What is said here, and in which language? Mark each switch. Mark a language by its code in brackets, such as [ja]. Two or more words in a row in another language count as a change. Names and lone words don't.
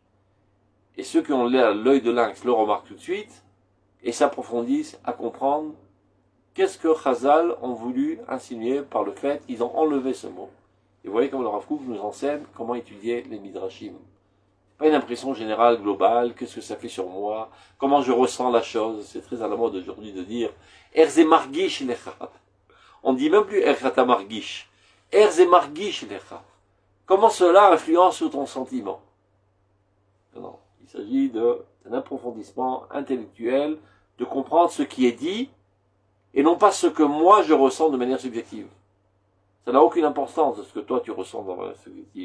[fr] Et ceux qui ont l'œil de lynx le remarquent tout de suite, et s'approfondissent à comprendre qu'est-ce que Chazal ont voulu insinuer par le fait qu'ils ont enlevé ce mot. Et vous voyez comme le Rav Kook nous enseigne comment étudier les Midrashim. Pas une impression générale, globale, qu'est-ce que ça fait sur moi, comment je ressens la chose. C'est très à la mode aujourd'hui de dire [he] איך זה מרגיש לך. [fr] On ne dit même plus [he] איך אתה מרגיש. איך זה מרגיש לך. [fr] Comment cela influence sur ton sentiment? Non, il s'agit d'un approfondissement intellectuel, de comprendre ce qui est dit, et non pas ce que moi je ressens de manière subjective. Ça n'a aucune importance de ce que toi tu ressens dans la subjective.